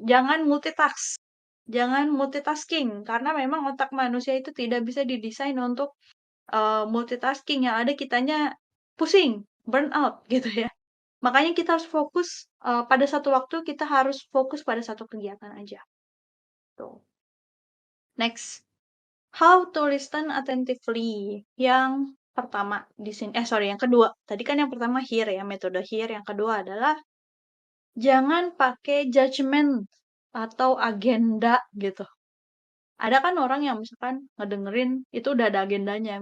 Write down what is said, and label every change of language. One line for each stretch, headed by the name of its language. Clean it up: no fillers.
Indonesian: Jangan multitask. Jangan multitasking karena memang otak manusia itu tidak bisa didesain untuk multitasking, yang ada kitanya pusing, burn out gitu ya. Makanya kita harus fokus pada satu waktu, kita harus fokus pada satu kegiatan aja. Tuh.
English: Next, how to listen attentively.
Indonesian: Yang pertama di sini, sorry, yang kedua. Tadi kan yang pertama hear ya, metode hear. Yang kedua adalah jangan pakai judgment atau agenda gitu. Ada kan orang yang misalkan ngedengerin itu udah ada agendanya.